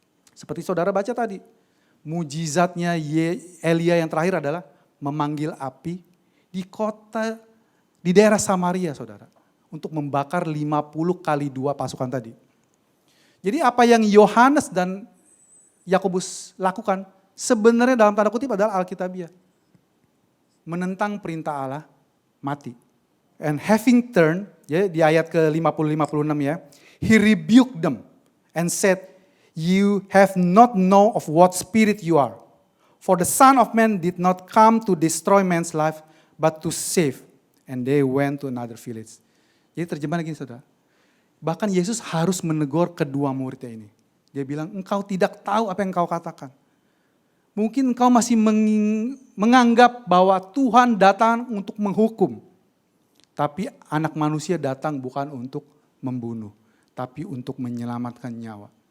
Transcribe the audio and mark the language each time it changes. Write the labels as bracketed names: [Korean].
[Indonesian] Seperti saudara baca tadi, mujizatnya Elia yang terakhir adalah memanggil api di kota, di daerah Samaria saudara. Untuk membakar 50 kali 2 pasukan tadi. Jadi apa yang Yohanes dan Yakobus lakukan sebenarnya dalam tanda kutip adalah alkitabiah. Menentang perintah Allah, mati. [English] And having turned, [Indonesian] ya di ayat ke-50-56 ya, [English] he rebuked them and said, you have not know of what spirit you are. For the Son of Man did not come to destroy man's life, but to save. And they went to another village. [Indonesian] Jadi terjemahan gini saudara, bahkan Yesus harus menegur kedua muridnya ini. Dia bilang, engkau tidak tahu apa yang engkau katakan. Mungkin engkau masih menganggap bahwa Tuhan datang untuk menghukum. Tapi anak manusia datang bukan untuk membunuh, tapi untuk menyelamatkan nyawa.